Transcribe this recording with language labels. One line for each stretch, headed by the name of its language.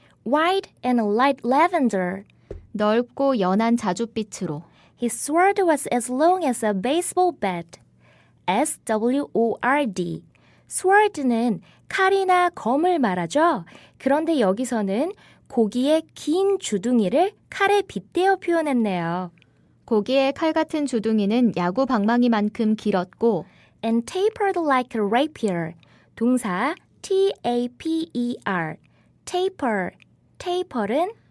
English: white and light lavender.
Korean: 넓고 연한 자줏빛으로.
English: His sword was as long as a baseball bat. S-W-O-R-D.
Korean: sword는 칼이나 검을 말하죠. 그런데 여기서는 고기의 긴 주둥이를 칼에 빗대어 표현했네요. 고기의 칼 같은 주둥이는 야구 방망이만큼 길었고
English: And tapered like a rapier. 동사 T-A-P-E-R. taper. taper은